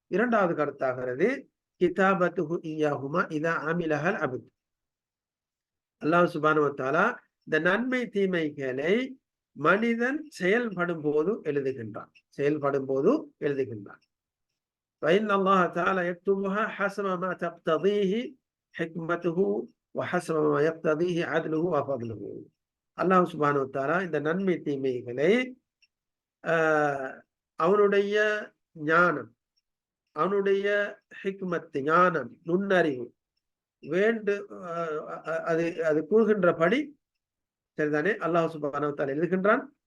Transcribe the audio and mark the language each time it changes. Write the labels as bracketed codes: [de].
[ta] இரண்டாவது கருத்தாகிறது [ar] கிதாபத்துஹு இய்யாஹுமா இதா அமிலஹல் அப்த். [ta] அல்லாஹ் சுப்ஹானஹு வ தஆலா இந்த நன்மை தீமைகளை மனிதன் செயல்படும் போது எழுதுகின்றான். செயல்படும் போது எழுதுகின்றான். [ar] فإن الله تعالى يكتبها حسب ما تقتضيه حكمته وحسب ما يقتضيه عدله وفضله. [ta] அல்லாஹ் சுப்ஹானஹு வ தஆலா இந்த நன்மை தீமைகளை அவனுடைய ஞானம், அவனுடைய ஹிக்மத், ஞானம், நுண்ணறிவு வேண்டு அது அது கூறுகின்றபடி சரிதானே அல்லாஹ் சுப்ஹானஹு வ தஆலா எழுதுகின்றான்.